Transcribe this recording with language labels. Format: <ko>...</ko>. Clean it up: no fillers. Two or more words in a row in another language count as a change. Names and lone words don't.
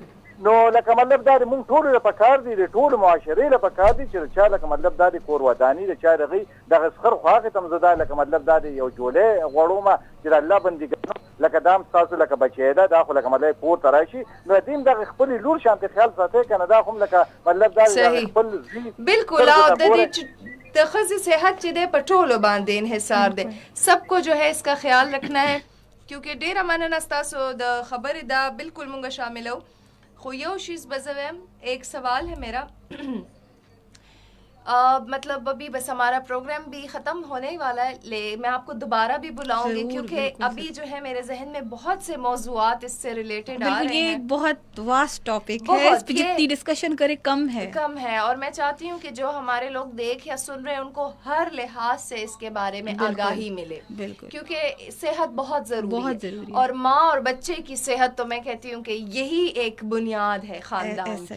<ps>نو لکه مطلب دا دی مونږ ټولو له پکار دي د ټولو معاشرې له پکار دي چې د چا لکه مطلب دا دی کور وداني د چا دغې دغه سخر خو هغې ته هم زه دا لکه مطلب دا دی یو جولۍ غواړم چې د الله بندګانو لکه دا هم ستاسو لکه بچی ده دا خو لکه مطلب کور ته راشي نو دې هم دغه خپلې لور شانتې خیال ساتئ که نه دا خو هم لکه مطلب دا دی خپل زوی بالکل او د دې د ښځې صحت چې دی په ټولو باندې انحصار دی</ps> <ur>سب کو جو ہے اس کا خیال رکھنا ہے کیونکہ</ur> <ps>ډیره مننه ستاسو د خبرې دا بالکل مونږ شاملو. خو یو چیز بزویم</ps> <ur>ایک سوال ہے میرا مطلب ابھی بس ہمارا پروگرام بھی ختم ہونے والا ہے میں آپ کو دوبارہ بھی بلاؤں گی کیونکہ ابھی جو ہے میرے ذہن میں بہت سے موضوعات اس سے ریلیٹڈ آ رہے ہیں. یہ بہت واسٹ ٹاپک ہے اس پہ جتنی ڈسکشن کرے کم ہے اور میں چاہتی ہوں کہ جو ہمارے لوگ دیکھ یا سن رہے ہیں ان کو ہر لحاظ سے اس کے بارے میں آگاہی ملے کیونکہ صحت بہت ضروری ہے اور ماں اور بچے کی صحت تو میں کہتی ہوں کہ یہی ایک بنیاد ہے خاندان کی.</ur>